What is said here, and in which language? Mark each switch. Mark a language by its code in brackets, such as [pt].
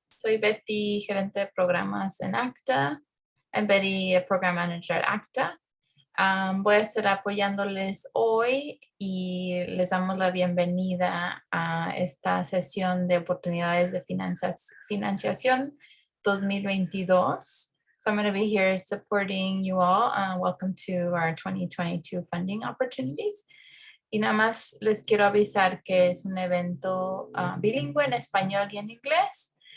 [es] Soy Betty, gerente de programas en ACTA. [en] I'm Betty, program manager at ACTA. [es] Voy a estar apoyándoles hoy y les damos la bienvenida a esta sesión de oportunidades de financiación 2022. [en] So I'm going to be here supporting you all. Welcome to our 2022 funding opportunities. [es] Y nada más les quiero avisar que es un evento bilingüe en español y en inglés.